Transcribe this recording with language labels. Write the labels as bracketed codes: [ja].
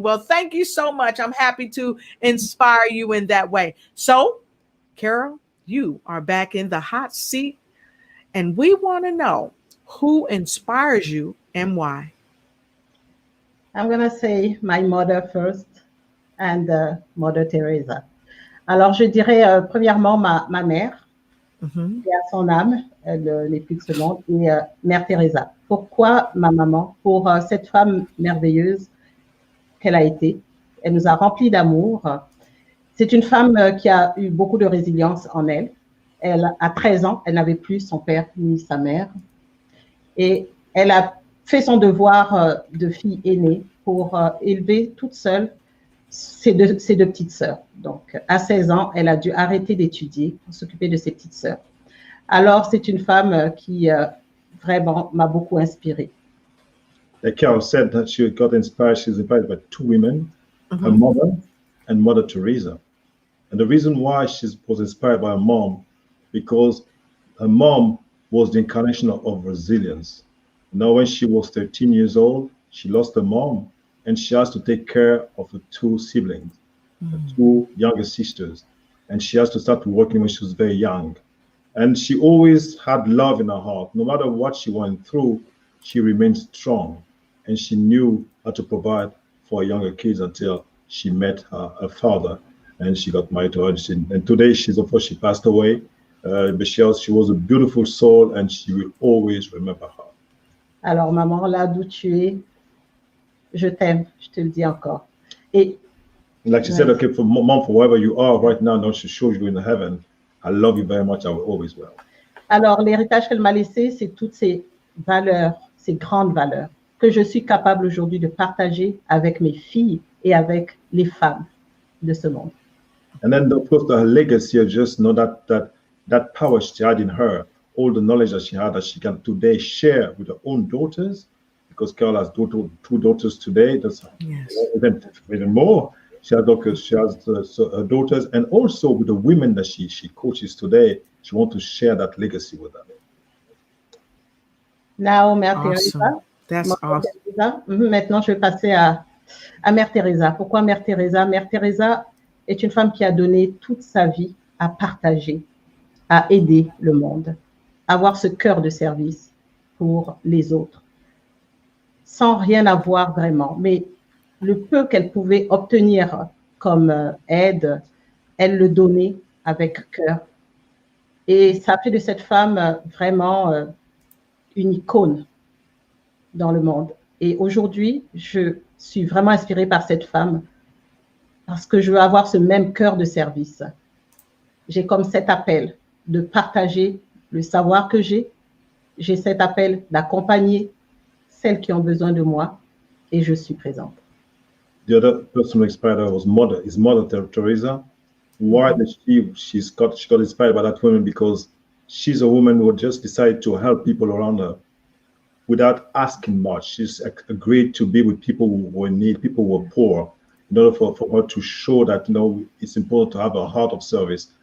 [en] Well, thank you so much. I'm happy to inspire you in that way. So, Carol, you are back in the hot seat, and we want to know who inspires you and why. I'm going to say my mother first, and Mother Teresa. [fr] Alors, je dirais premièrement ma mère, qui a son âme, elle n'est plus de ce monde, et Mère Teresa. Pourquoi ma maman? Pour cette femme merveilleuse qu'elle a été. Elle nous a remplis d'amour. C'est une femme qui a eu beaucoup de résilience en elle. Elle, à 13 ans, elle n'avait plus son père ni sa mère. Et elle a fait son devoir de fille aînée pour élever toute seule ses deux petites sœurs. Donc, à 16 ans, elle a dû arrêter d'étudier pour s'occuper de ses petites sœurs. Alors, c'est une femme qui vraiment m'a beaucoup inspirée. [en] Like Carol said, that she got inspired. She's inspired by two women, her mother and Mother Teresa. And the reason why she was inspired by her mom, because her mom was the incarnation of resilience. Now, when she was 13 years old, she lost her mom, and she has to take care of the two siblings, the two younger sisters. And she has to start working when she was very young. And she always had love in her heart. No matter what she went through, she remained strong. And she knew how to provide for her younger kids until she met her father, and she got married to her. And today, of course, she passed away. But she was a beautiful soul, and she will always remember her. [fr] Alors, maman, là d'où tu es, je t'aime, je te le dis encore. [en] Et [fr] like she said, [en] okay, for mom, for wherever you are right now, now she shows you in heaven, I love you very much, I will always will. [fr] Alors, l'héritage qu'elle m'a laissé, c'est toutes ces valeurs, ces grandes valeurs que je suis capable aujourd'hui de partager avec mes filles et avec les femmes de ce monde. [en] And then, of course, her legacy, I just know that power she had in her, all the knowledge that she had, that she can today share with her own daughters, because Carol has two daughters today. That's even more. She has her daughters, and also with the women that she coaches today. She wants to share that legacy with them. [fr] Now, Mère Teresa. [en] That's awesome. Teresa. [fr] Maintenant, je vais passer à Mère Teresa. Pourquoi Mère Teresa? Mère Teresa est une femme qui a donné toute sa vie à partager, à aider le monde, avoir ce cœur de service pour les autres, sans rien avoir vraiment. Mais le peu qu'elle pouvait obtenir comme aide, elle le donnait avec cœur. Et ça fait de cette femme vraiment une icône dans le monde. Et aujourd'hui, je suis vraiment inspirée par cette femme parce que je veux avoir ce même cœur de service. J'ai comme cet appel de partager le savoir que j'ai. J'ai cet appel d'accompagner celles qui ont besoin de moi et je suis présente. [en] The other person who inspired her was his mother, Teresa. Why did she got inspired by that woman? Because she's a woman who just decided to help people around her without asking much. She's agreed to be with people who were in need, people who were poor, in order for her to show that, it's important to have a heart of service.